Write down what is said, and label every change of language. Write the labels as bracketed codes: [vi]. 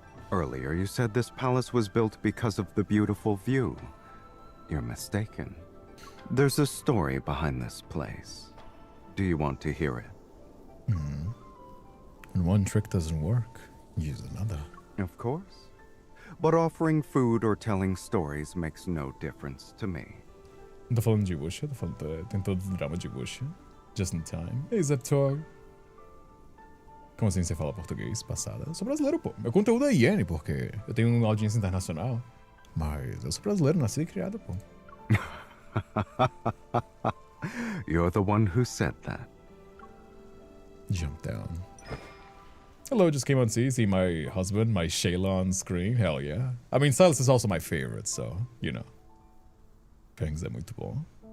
[en] Earlier, you said this palace was built because of the beautiful view. You're mistaken. There's a story behind this place. Do you want to hear it? When one trick doesn't work, use another. Of course. But offering food or telling stories makes no difference to me. [pt] Não tô falando de Wuxia, tô falando tem todo o drama de Wuxia. [en] Just in time. [pt] Ei, Zeptor. Como assim você fala português? Passada. Eu sou brasileiro, pô. Meu conteúdo é iene, porque eu tenho uma audiência internacional. Mas eu sou brasileiro, nascido e criado, pô. [en] You're the one who said that. Jump down. Hello, just came on to see my husband, my Shayla on screen. Hell yeah. I mean, SYLUS is also my favorite, so, you know. [pt] Pengs é muito bom.